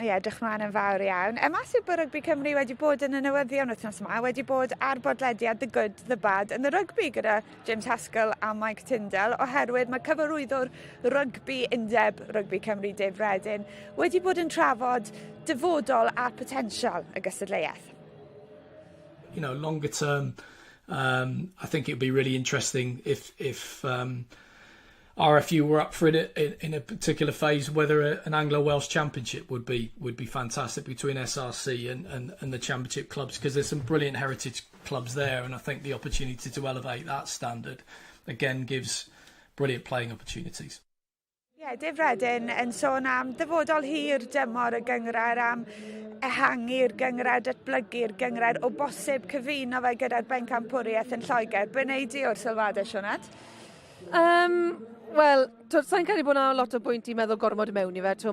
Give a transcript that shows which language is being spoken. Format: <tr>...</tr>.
<cy>Ie, edrych mlaen yn fawr iawn. Mae Super Rygbi Cymru wedi bod yn y newyddion wythnos yma, wedi bod ar bodlediad The Good, The Bad yn y rygbi gyda James Haskell a Mike Tyndall, oherwydd mae cyfarwyddwr rygbi undeb Rygbi Cymru Dave Redin wedi bod yn trafod dyfodol a potensial y gystadleuaeth.</cy> <en>You know, longer term, I think it would be really interesting if RFU were up for it in a particular phase, whether an Anglo-Welsh championship would be fantastic between SRC and the championship clubs, because there's some brilliant heritage clubs there, and I think the opportunity to elevate that standard again gives brilliant playing opportunities.</en> <cy>Ie, Dave Redin yn sôn am dyfodol hir dymor y gyngrair, am ehangu'r gyngrair, datblygu'r gyngrair, o bosib cyfuno fe gyda'r bencampwriaeth yn Lloegr. Be wneud i o'r sylwadau, Sioned? Wel, sa'n cael ei bod yna lot o bwynt i meddwl gormod mewn i fe.</cy>